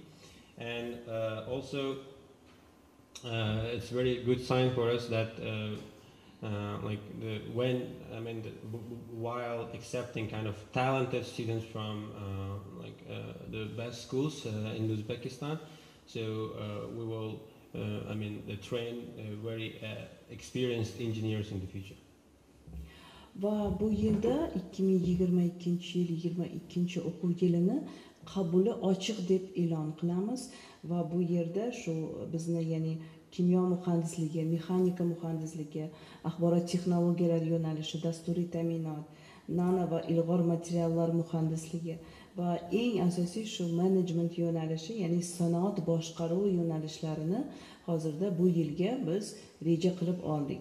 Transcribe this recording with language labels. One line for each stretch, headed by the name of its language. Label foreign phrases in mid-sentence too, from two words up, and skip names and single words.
English: And also, it's very good sign for us that while accepting kind of talented students from the best schools in Uzbekistan, so we will train very experienced engineers in the future.
Uzbek: Va bu yilda 2022-22 o'quv yilini qabuli ochiq deb e'lon qilamiz va bu yerda shu bizni ya'ni kimyo muhandisligi, mexanika muhandisligi, axborot texnologiyalari yo'nalishi, dasturiy ta'minot, nano va ilg'or materiallar muhandisligi va eng asosiy shu management yo'nalishi, ya'ni sanoat boshqaruvi yo'nalishlarini hozirda bu yilga biz reja qilib oldik.